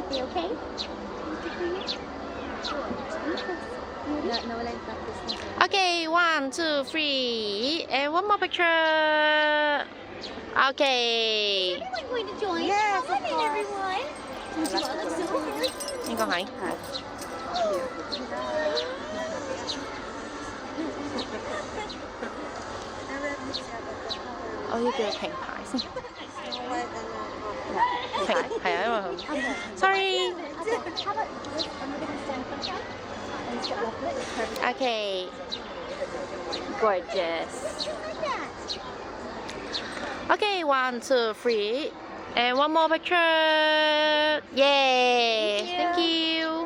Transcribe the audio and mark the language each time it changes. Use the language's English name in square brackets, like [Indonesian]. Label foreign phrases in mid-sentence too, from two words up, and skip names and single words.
[English] okay? [Filipino] Nawala yung practice na. [English] Okay, 1, 2, 3, and one more picture. Okay. Is everyone going to join? Yes, Come on of in, course. everyone. You all look so happy. [Cantonese] 呢個係 我要叫平排先。平係啊，因為佢 sorry。 [English] Okay. Gorgeous. Okay, 1, 2, 3, and one more picture. Yay! Thank you.